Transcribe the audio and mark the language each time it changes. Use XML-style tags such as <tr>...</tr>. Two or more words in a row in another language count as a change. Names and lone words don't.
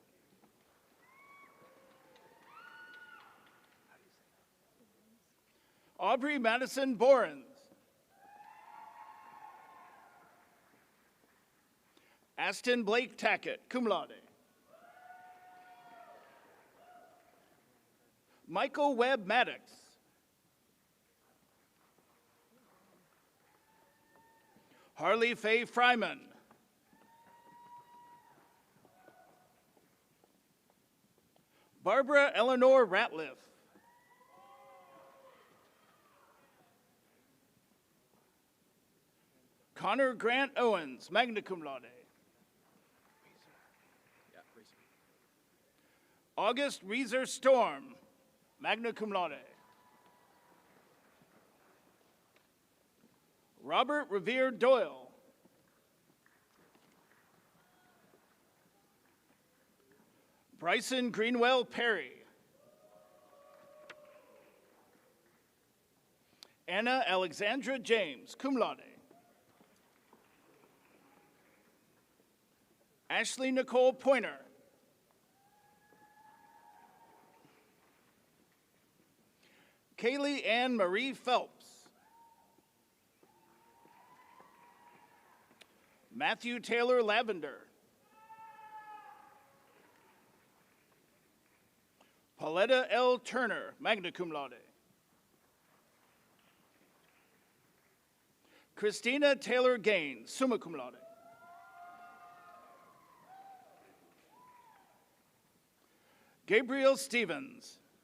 <en>Aubrey Madison Borens. Aston Blake Tackett,</en> <la>cum laude.</la> <en>Michael Webb Maddox. Harley Faye Fryman. Barbara Eleanor Ratliff. Connor Grant Owens,</en> <la>magna cum laude.</la> <en>August Reeser Storm,</en> <la>magna cum laude.</la> <en>Robert Revere Doyle. Bryson Greenwell Perry. Anna Alexandra James,</en> <la>cum laude.</la> <en>Ashley Nicole Pointer. Kaylee Ann Marie Phelps. Matthew Taylor Lavender. Pauletta L. Turner,</en> <la>magna cum laude.</la> <en>Christina Taylor Gaines,</en> <la>summa cum laude.</la> <en>Gabriel Stevens.</en>